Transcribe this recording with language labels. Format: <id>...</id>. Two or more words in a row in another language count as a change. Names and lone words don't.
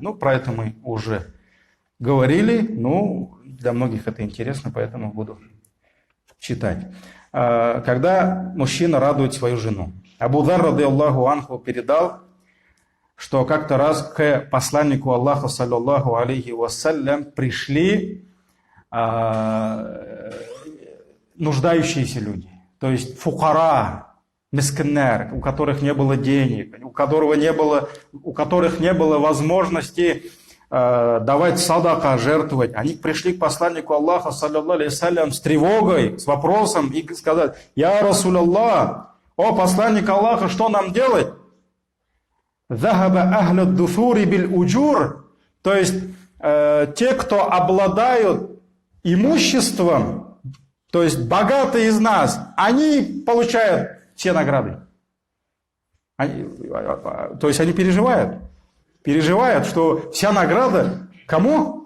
<ru>Ну, про это мы уже говорили. Ну, для многих это интересно, поэтому буду читать. Когда мужчина радует свою жену. Абу Дар,</ru> <ar>رضي الله عنه,</ar> <ru>передал, что как-то раз к посланнику Аллаха,</ru> <ar>صلى الله عليه وسلم,</ar> <ru>пришли нуждающиеся люди. То есть фукара, мискиннер, у которых не было денег, у которых не было возможности давать садака, жертвовать. Они пришли к посланнику Аллаха,</ru> <ar>صلى الله عليه وسلم,</ar> <ru>с тревогой, с вопросом и сказать:</ru> <ar>«يا رسول الله,</ar> <ru>о посланник Аллаха, что нам делать?»</ru> <ar>«ذهب أهل الدثور بالأجور»,</ar> <ru>то есть те, кто обладают имуществом, то есть богатые из нас, они получают все награды. То есть они переживают, что вся награда кому?</ru>